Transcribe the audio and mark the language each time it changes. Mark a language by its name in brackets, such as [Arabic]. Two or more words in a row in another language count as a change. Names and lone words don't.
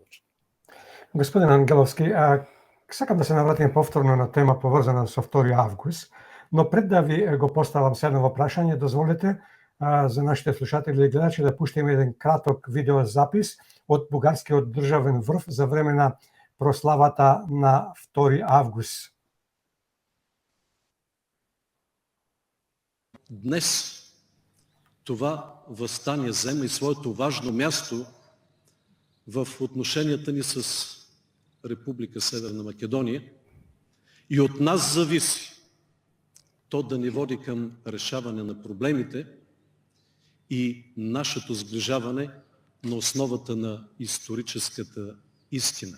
[Macedonian] Господин Ангеловски, сакам да се навратим повторно на тема поврзана со 2 август, но пред да ви го поставам следно прашање, дозволете за нашите слушатели и гледачи да пуштиме еден краток видеозапис од бугарскиот државен врв за време на прославата на 2 август. [Bulgarian] Днес това въстание взема и своето важно място в отношенията ни с Република Северна Македония и от нас зависи то да ни води към решаване на проблемите и нашето сближаване на основата на историческата истина.